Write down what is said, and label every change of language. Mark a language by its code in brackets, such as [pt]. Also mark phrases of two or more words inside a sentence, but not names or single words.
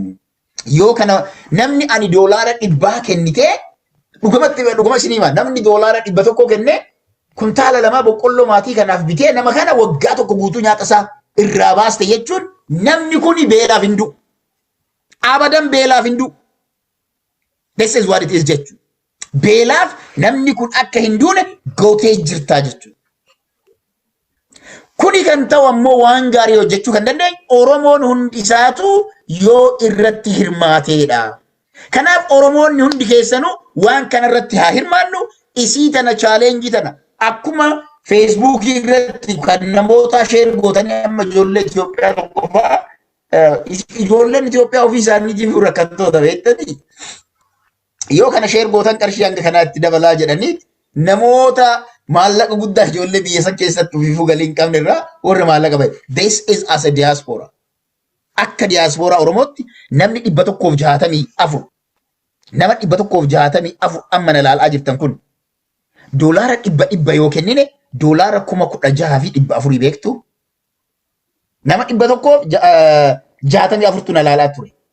[om] Yoo kana namni ani doolaara 100 kennitee dhuguma isiniima namni doolaara 100 kennee kuntaala 2 boqqolloo maatii kanaaf bitee nama kana waggaa tokko guutuu nyaata isaa irraa baaste jechuun namni kuni beelaaf hin du'u. Abadan beelaaf hin du'u. [en] This is what it is jechuudha. [om] Beelaaf namni kun akka hin duune gootee jirtaa jechuudha. Kuni kan ta'u ammoo waan gaarii hojjechuu kan dandeenyu Oromoon hundi isaatu yoo irratti hirmaateedha. Kanaaf Oromoonni hundi keessanuu waan kanarratti haa hirmaannu. Isii tana chaalenjii tana akkuma Facebook irratti kan namoota share gootanii amma ijoollee Itoophiyaa tokko fa'aa ijoolleen Itoophiyaa ofii isaaniitiif rakkattoota beektanii yoo kana share gootan qarshii hanga kanaatti dabalaa jedhanii namoota maallaqa guddaa ijoollee biyya san keessatti ofiifuu galii hin qabne irraa warra maallaqa bahe. [en] This is as a diaspora. [om] Akka diaspora Oromootti namni 164 nama 164 amma na ilaalaa jirtan kun doolaara 100 yoo kennine doolaara 16,400 beektu. Nama 164 na ilaalaa ture.